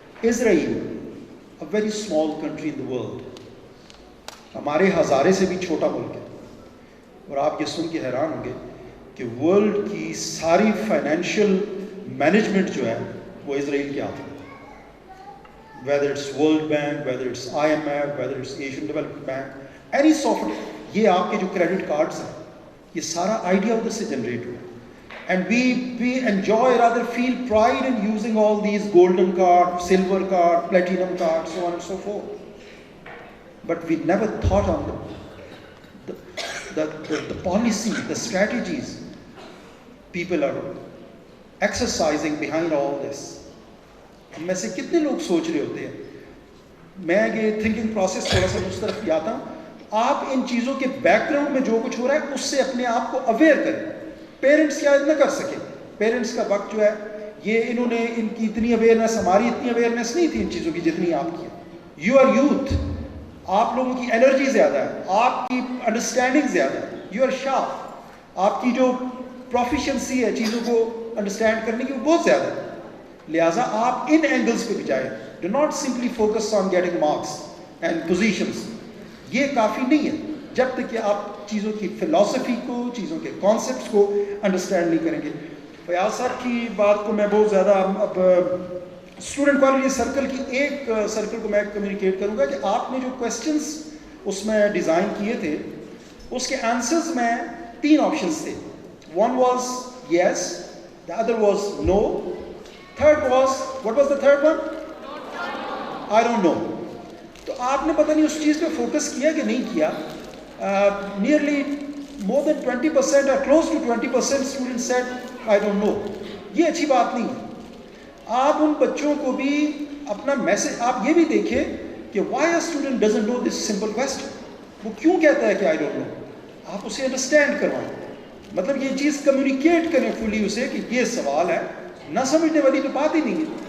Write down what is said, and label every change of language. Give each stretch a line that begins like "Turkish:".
Urdu: Israel,
English: a very small country in the world،
Urdu: ہمارے ہزارے سے بھی چھوٹا ملک ہے، اور آپ یہ سن کے حیران ہوں گے کہ ورلڈ کی ساری فائنینشیل مینجمنٹ جو ہے وہ اسرائیل کے ہاتھ میں.
English: whether it's World Bank, whether it's IMF, whether it's Asian Development Bank, any software.
Urdu: یہ آپ کے جو کریڈٹ کارڈز ہیں، یہ سارا آئیڈیا ادھر سے جنریٹ ہوا.
English: And we enjoy, rather feel pride in using all these golden card, silver card, platinum card, so on and so forth. but we never thought on the policy, the strategies people are exercising behind all this.
Urdu: ہم میں سے کتنے لوگ سوچ رہے ہوتے ہیں. میں یہ تھنکنگ پروسیس تھوڑا سا اس طرف جاتا ہوں. آپ ان چیزوں کے بیک گراؤنڈ میں جو کچھ ہو رہا ہے اس سے اپنے آپ کو اویئر کریں. پیرنٹس کیا نہ کر سکے. پیرنٹس کا وقت جو ہے یہ انہوں نے ان کی اتنی اویئرنیس, ہماری اتنی اویئرنیس نہیں تھی ان چیزوں کی جتنی آپ کی.
English: you are youth,
Urdu: آپ لوگوں کی انرجی زیادہ ہے, آپ کی انڈرسٹینڈنگ زیادہ ہے,
English: you are sharp,
Urdu: آپ کی جو پروفیشنسی ہے چیزوں کو انڈرسٹینڈ کرنے کی وہ بہت زیادہ ہے. لہٰذا آپ ان اینگلس پہ بھی جائیں.
English: Do not simply focus on getting marks and positions.
Urdu: یہ کافی نہیں ہے جب تک کہ آپ چیزوں کی فلاسفی کو, چیزوں کے کانسیپٹس کو انڈرسٹینڈ نہیں کریں گے. فیاض صاحب کی بات کو میں بہت زیادہ اب اسٹوڈنٹ کوالٹی سرکل کی ایک سرکل کو میں کمیونیکیٹ کروں گا کہ آپ نے جو کویسچنس اس میں ڈیزائن کیے تھے اس کے آنسرز میں 3 آپشنس تھے.
English: One was yes, the other was no, third was, what was the third one? I don't know.
Urdu: تو آپ نے پتہ نہیں اس چیز پہ فوکس کیا کہ نہیں کیا.
English: Nearly more than 20% or close to 20% students said I don't know.
Urdu: یہ اچھی بات نہیں ہے. آپ ان بچوں کو بھی اپنا میسج, آپ یہ بھی دیکھیں کہ
English: why a student doesn't know this simple question.
Urdu: وہ کیوں کہتا ہے کہ
English: I don't know.
Urdu: آپ اسے انڈرسٹینڈ کروائیں. مطلب یہ چیز کمیونیکیٹ کریں فلی اسے کہ یہ سوال ہے, نہ سمجھنے والی تو بات ہی نہیں ہے.